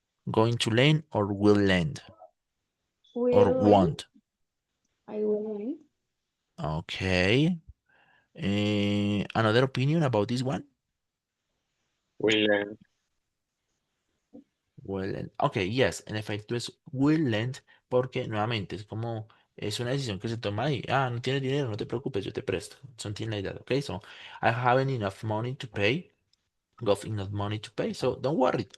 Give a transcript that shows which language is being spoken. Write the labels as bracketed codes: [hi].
[en] Going to lend or will lend or Will learn. won't? I will learn. Okay. Another opinion about this one? Will Will lend. [es] Ok, yes, en efecto es will lend porque nuevamente es como es una decisión que se toma ahí. No tienes dinero, no te preocupes, yo te presto. [en] Something like that. Okay, so I haven't enough money to pay. Got enough money to pay, so don't worry.